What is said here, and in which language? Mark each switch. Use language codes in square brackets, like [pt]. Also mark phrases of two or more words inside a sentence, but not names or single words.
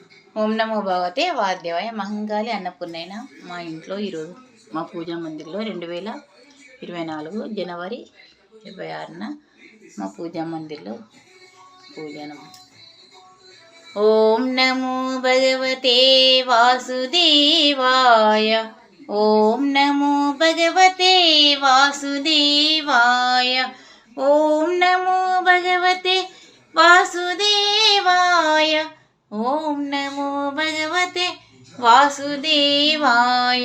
[sa] ఓం నమో భగవతే వాద్యవాయ [te] మహంకాళి అన్నపూర్ణైన మా ఇంట్లో ఈరోజు మా పూజా మందిర్లో 2024 జనవరి 26న మా పూజా మందిర్లో పూజనం. [sa] ఓం నమో భగవతే వాసుదేవాయ. ఓం నమో భగవతే వాసుదేవాయ. ఓం నమో భగవతే వాసుదేవాయ. ఓం నమో భగవతే వాసుదేవాయ.